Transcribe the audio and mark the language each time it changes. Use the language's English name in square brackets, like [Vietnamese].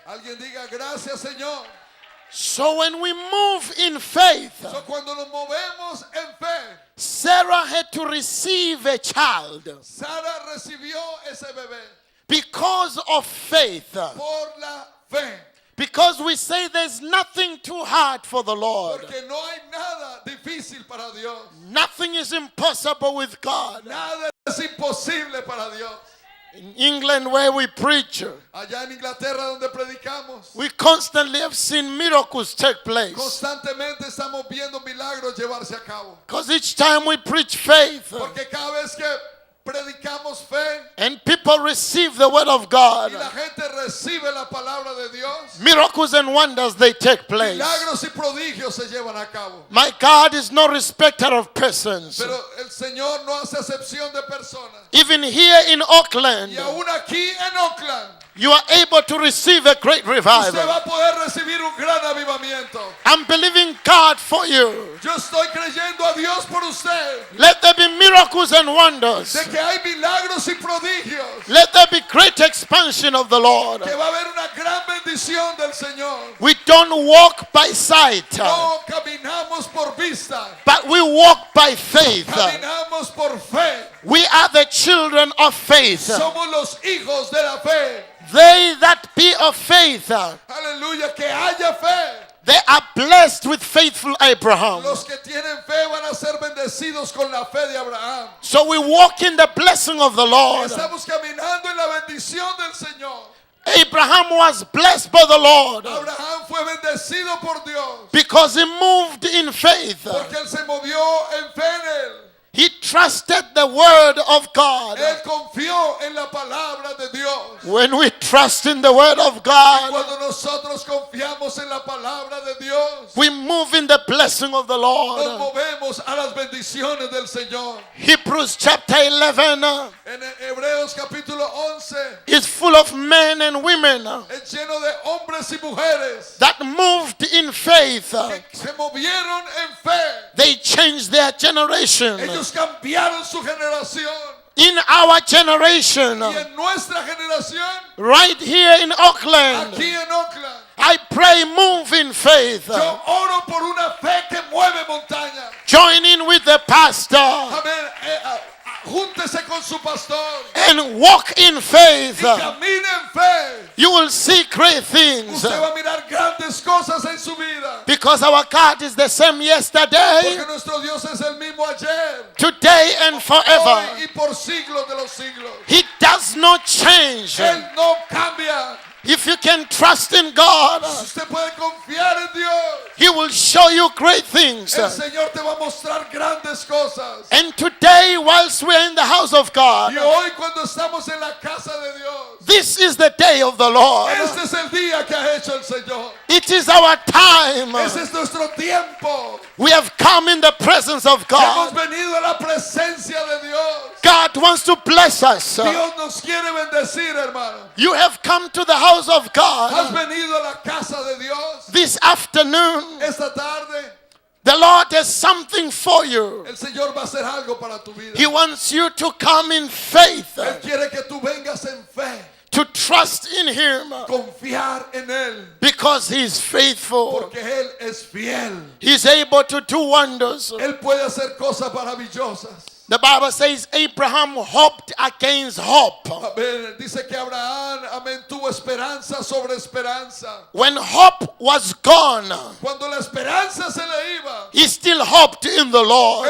[Spanish] Alguien diga gracias, Señor. [English] So when we move in faith, [Spanish] So, cuando nos movemos en fe, [English] Sarah had to receive a child [Spanish] Sara recibió ese bebé [English] because of faith. [Spanish] por la fe. [English] Because we say there's nothing too hard for the Lord. [Spanish] Porque no hay nada difícil para Dios. [English] Nothing is impossible with God. [Spanish] Nada es imposible para Dios. [English] In England, where we preach, [Spanish] Allá en Inglaterra donde predicamos, [English] we constantly have seen miracles take place. [Spanish] constantemente estamos viendo milagros llevarse a cabo. [English] Because each time we preach faith [Spanish] Porque cada vez que predicamos fe [English] and people receive the word of [Spanish] y [English] God, [Spanish] la gente recibe la palabra de Dios, [English] miracles and wonders, they take place. [Spanish] milagros y prodigios se llevan a cabo. [English] My God is no respecter of persons. [Spanish] Pero el Señor no hace excepción de personas. [English] Even here in Auckland, [Spanish] Y aún aquí en Oakland, [English] you are able to receive a great [Spanish] usted [English] revival. [Spanish] va a poder recibir un gran avivamiento. [English] I'm believing God for you. [Spanish] Yo estoy creyendo a Dios por usted, [English] Let there be miracles and wonders. [Spanish] de que hay milagros y prodigios, [English] Let there be great expansion of the Lord. [Spanish] que va a haber una gran bendición del Señor. [English] We don't walk by sight, [Spanish] No caminamos por vista, [English] but we walk by faith. [Spanish] caminamos por fe. [English] We are the children of faith. [Spanish] Somos los hijos de la fe. [English] They that be of faith, [Spanish] Aleluya, que haya fe. [English] they are blessed with faithful Abraham. [Spanish] Los que tienen fe van a ser bendecidos con la fe de Abraham. [English] So we walk in the blessing of the Lord. [Spanish] Estamos caminando en la bendición del Señor. [English] Abraham was blessed by the Lord [Spanish] Abraham fue bendecido por Dios [English] because he moved in faith. [Spanish] porque él se movió en fe en él. [English] He trusted the word of God. [Spanish] Él confió en la palabra de Dios. [English] When we trust in the word of God, [Spanish] Cuando nosotros confiamos en la palabra de Dios, [English] we move in the blessing of the [Spanish] nos [English] Lord. [Spanish] movemos a las bendiciones del Señor. [English] Hebrews chapter 11 [Spanish] En Hebreos capítulo 11 [English] is full of men and women [Spanish] es lleno de hombres y mujeres [English] that moved in faith. [Spanish] que se movieron en fe. [English] They changed their generation. [Spanish] Ellos cambiaron su generación. [English] In our generation, [Spanish] Y en nuestra generación, [English] right here in Auckland, [Spanish] aquí en Oakland, [English] I pray move in faith. [Spanish] yo oro por una fe que mueve montañas. [English] Join in with the pastor [Spanish] Amén. Júntese con su pastor [English] and walk in faith. [Spanish] y camine en fe. [English] You will see great things [Spanish] Usted va a mirar grandes cosas en su vida. [English] because our God is the same yesterday, [Spanish] Porque nuestro Dios es el mismo ayer, [English] today, and [Spanish] hoy [English] forever. [Spanish] y por siglos de los siglos. [English] He does not change. [Spanish] Él no cambia. [English] If you can trust in God, [Spanish] Si usted puede confiar en Dios, [English] He will show you great things. [Spanish] el Señor te va a mostrar grandes cosas. [English] And today, whilst we're in the house of God, [Spanish] Y hoy cuando estamos en la casa de Dios, [English] this is the day of the Lord. [Spanish] este es el día que ha hecho el Señor. [English] It is our time. [Spanish] Ese es nuestro tiempo. [English] We have come in the presence of [Spanish] Hemos [English] God. [Spanish] venido a la presencia de Dios. [English] God wants to bless us. [Spanish] Dios nos quiere bendecir, hermano. [English] You have come to the house of [Spanish] Has [English] God [Spanish] venido a la casa de Dios [English] this afternoon. [Spanish] esta tarde. [English] The Lord has something for you. [Spanish] El Señor va a hacer algo para tu vida. [English] He wants you to come in faith, [Spanish] Él quiere que tú vengas en fe, [English] to trust in Him [Spanish] confiar en Él, [English] because He's faithful. [Spanish] porque Él es fiel. [English] He's able to do wonders. [Spanish] Él puede hacer cosas maravillosas. [English] The Bible says Abraham hoped against hope. [Spanish] Amén. Dice que Abraham, amén, tuvo esperanza sobre esperanza. [English] When hope was gone, [Spanish] Cuando la esperanza se le iba, [English] he still hoped in the Lord.